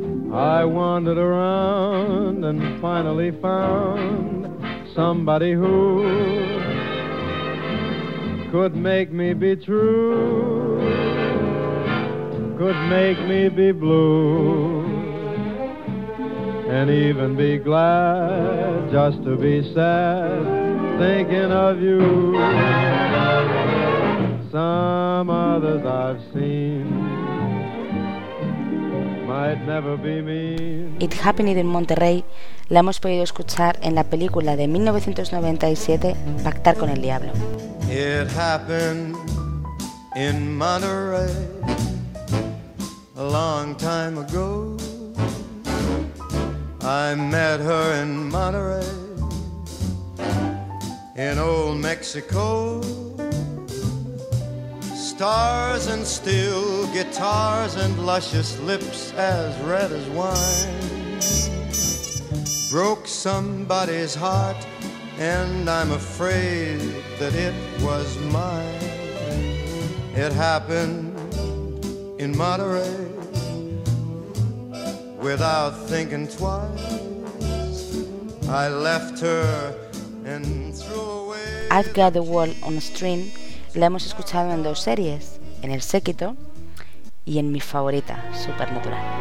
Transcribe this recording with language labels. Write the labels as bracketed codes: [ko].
[en] I wandered around and finally found somebody who could make me be true, could make me be blue, and even be glad just to be sad thinking of you. Some others I've seen might never be mean. [es] It Happened in Monterrey la hemos podido escuchar en la película de 1997 Pactar con el Diablo. [en] It happened in Monterrey a long time ago. I met her in Monterrey, in old Mexico. Stars and steel guitars and luscious lips as red as wine broke somebody's heart, and I'm afraid that it was mine. It happened in Monterrey without thinking twice. I left her and threw away. [es] I've Got the World on a String la hemos escuchado en dos series, en El Séquito y en mi favorita, Supernatural.